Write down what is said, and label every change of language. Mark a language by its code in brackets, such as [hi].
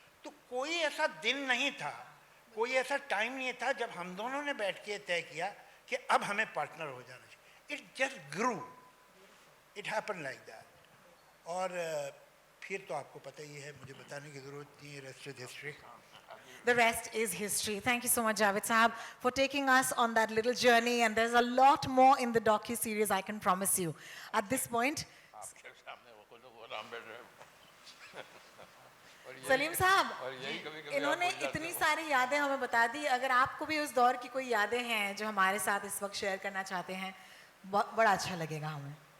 [hi] तो कोई ऐसा दिन नहीं था, कोई ऐसा टाइम नहीं था जब हम दोनों ने बैठ के तय किया कि अब हमें पार्टनर हो जाना चाहिए। [en] It just grew, it happen like that. [hi] और फिर तो आपको पता ही है, मुझे बताने की ज़रूरत नहीं है, [en] Rest is history. The rest is history. Thank you so much, Javed Saab, for taking us on that little journey. And there's a lot more in the docu-series, I can promise you. At this point, [hi] Salim साहब, इन्होंने इतनी सारी यादें हमें बता दी। अगर आपको भी उस दौर की कोई यादें हैं जो हमारे साथ इस वक्त शेयर करना चाहते हैं, बड़ा अच्छा लगेगा हमें।